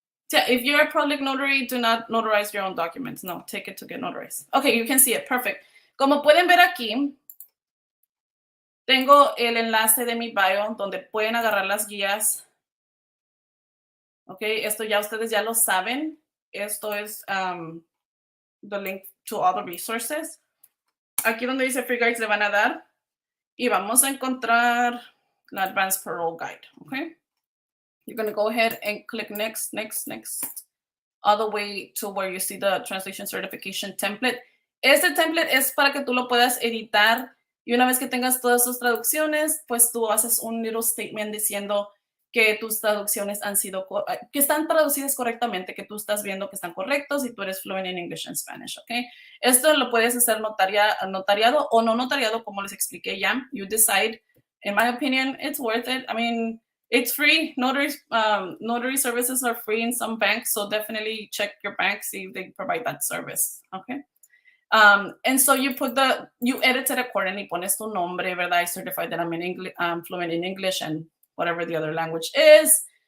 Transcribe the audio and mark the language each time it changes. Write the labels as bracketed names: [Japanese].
[English] Yeah, if you're a public notary, do not notarize your own documents. No, take it to get notarized. Okay, you can see it. Perfect. [Spanish] Como pueden ver aquí, tengo el enlace de mi bio donde pueden agarrar las guías. Ok, esto ya ustedes ya lo saben. Esto es [English] the link to all the resources. [Spanish] Aquí donde dice free guides le van a dar y vamos a encontrar la Advance Parole Guide. Okay. [English] You're going to go ahead and click next, all the way to where you see the translation certification template. [Spanish] Este template es para que tú lo puedas editar y una vez que tengas todas sus traducciones, pues tú haces un little statement diciendo que tus traducciones que están traducidas correctamente, que tú estás viendo que están correctos y tú eres [English] fluent in English and Spanish, [Spanish] ¿ok? Esto lo puedes hacer notariado o no notariado, como les expliqué ya. [English] You decide. In my opinion, it's worth it. I mean, it's free. Notary services are free in some banks, so definitely check your bank, see if they provide that service, okay? And so you edit it accordingly, [Spanish] pones tu nombre, ¿verdad? [English] I certify that I'm fluent in English and whatever the other language is.